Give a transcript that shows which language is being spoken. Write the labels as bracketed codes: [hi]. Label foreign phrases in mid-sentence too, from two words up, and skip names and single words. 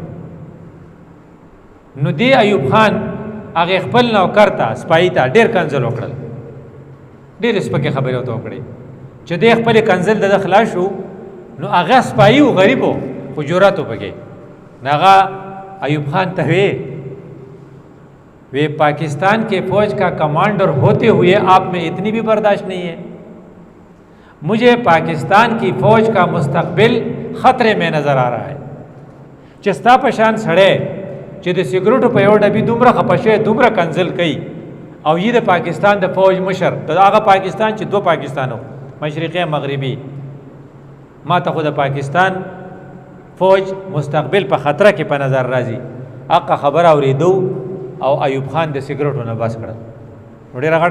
[ps] نو دی ایوب خان هغې خپل نوکر ته سپایي ته ډېر کنځل وکړل ډېرې سپکې خبرې ورته وکړې چې دی خپلې کنځل د ده خلاص شو نو هغه سپایي و غریب و خو جرأت و پکې نو هغه ایوب خان ته [ur] وی پاکستان کے فوج کا کمانڈر ہوتے ہوئے آپ میں اتنی بھی برداشت نہیں ہے مجھے پاکستان کی فوج کا مستقبل خطرے میں نظر آ رہا ہے [ps] چستا پشان سڑے چې د سګرټو په یو ډبي دومره خپه شوی دومره کنځل کوي او یې د پاکستان د فوج مشر د هغه پاکستان چې 2 پاکستانو مشرقي مغربي ما ته خو د پاکستان فوج مستقبل په خطره کې په نظر راځي حق خبره اورېدو او ایوب خان د سګرټو نه بس کړل نو ډېره غټه